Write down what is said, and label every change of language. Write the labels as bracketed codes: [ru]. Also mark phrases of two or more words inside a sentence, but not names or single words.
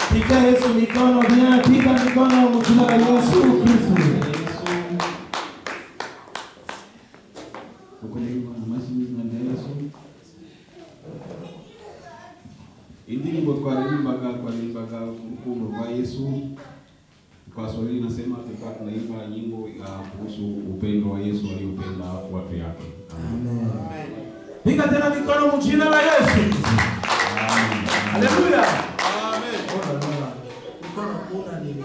[sw] Yesu mikono, bien, piga mikono mjina la Yesu Kristo. [rw] Indirimbo twaririmbaga urukundo rwa Yesu. [sw] Kwa Swahili nasema tulikuwa tunaimba nyimbo ya kuhusu upendo wa Yesu aliopenda watu yake. Amen. Piga tena mikono mjina la Yesu. Amen. Haleluya. Amen. Mikono kuna nini?